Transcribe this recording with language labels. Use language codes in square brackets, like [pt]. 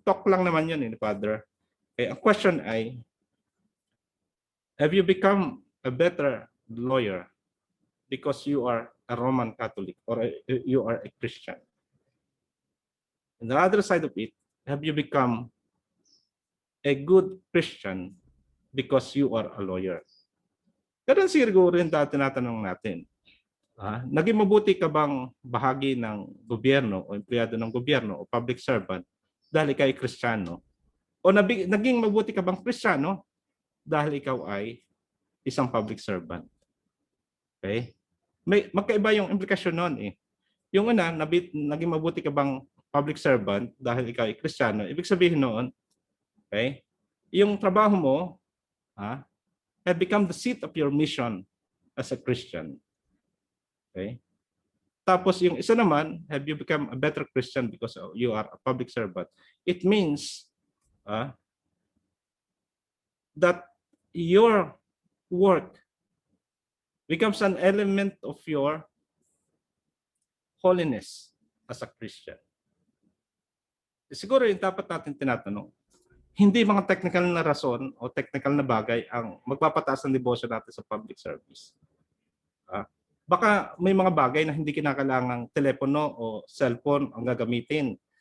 [tl] Talk lang naman yun [en] Father. Okay, ang question ay, have you become a better lawyer because you are a Roman Catholic or you are a Christian? On the other side of it, have you become a good Christian because you are a lawyer? [tl] Ganun siguro rin tinatanong natin. Naging mabuti ka bang bahagi ng gobyerno o empleyado ng gobyerno o public servant dahil ikaw ay Kristiyano? O naging mabuti ka bang Kristiyano dahil ikaw ay isang public servant? Okay? Magkaiba yung implikasyon nun Yung una, naging mabuti ka bang public servant dahil ikaw ay Kristiyano? Ibig sabihin noon, [en] okay, [tl] yung trabaho mo [en] have become the seat of your mission as a Christian. Okay? [tl] Tapos yung isa naman, [en] have you become a better Christian because you are a public servant? It means that your work becomes an element of your holiness as a Christian? [tl] Siguro yung dapat natin tinatanong, hindi mga technical na rason o technical na bagay ang magpapataas ng devotion natin sa public service. Baka may mga bagay na hindi kinakailangang telepono o cellphone ang gagamitin.